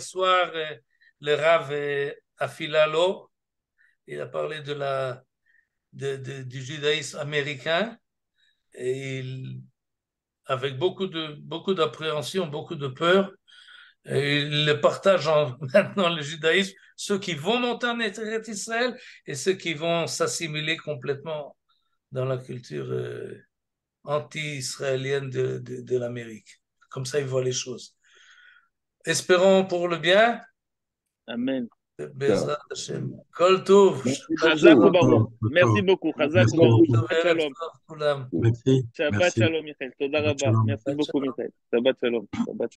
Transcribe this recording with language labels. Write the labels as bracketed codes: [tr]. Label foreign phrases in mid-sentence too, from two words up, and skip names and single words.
[fr] soir le Rav Afilalo, il a parlé du judaïsme américain et avec beaucoup d'appréhension, beaucoup de peur, et il le partage maintenant le judaïsme, ceux qui vont monter en Eretz Israël et ceux qui vont s'assimiler complètement dans la culture anti-israélienne de l'Amérique. Comme ça, ils voient les choses. Espérons pour le bien. Amen. [he] בעזרת השם. כל טוב. [fr] Merci [he] Shabbat Chazak shalom. [fr] beaucoup. Baruch. Merci beaucoup. Chazak Merci [he] Baruch. [fr] beaucoup. [he] Shabbat Erev Shalom. טוב כולם. [fr] Merci. Merci, [he] Shabbat [fr] merci. [he] שלום, Michael. תודה Shabbat Rabba. shalom. [fr] Merci [he] Shabbat [fr] beaucoup, [he] shalom. Michael. שבת שלום. שבת